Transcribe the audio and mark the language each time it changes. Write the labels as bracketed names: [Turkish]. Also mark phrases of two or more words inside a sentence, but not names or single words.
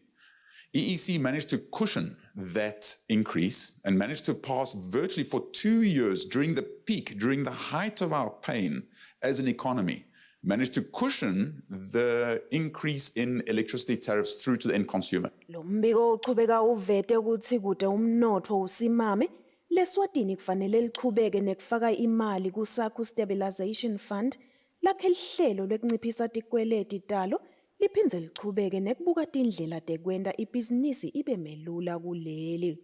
[English] EEC managed to cushion that increase and managed to pass virtually for 2 years during the peak, during the height of our pain as an economy, managed to cushion the increase in electricity tariffs through to the end consumer. [Swati] Lo mbiko uchubeka uvete ukuthi kute umnotfo usimame, leSwatini kufanele lichubeke nekufaka imali ku-SACO Stabilization Fund, lakhe lihlelo lwekunciphisa tikweleti talo, liphindze lichubeke nekubuka tindlela tekwenta ibhizinisi ibe melula kuleli.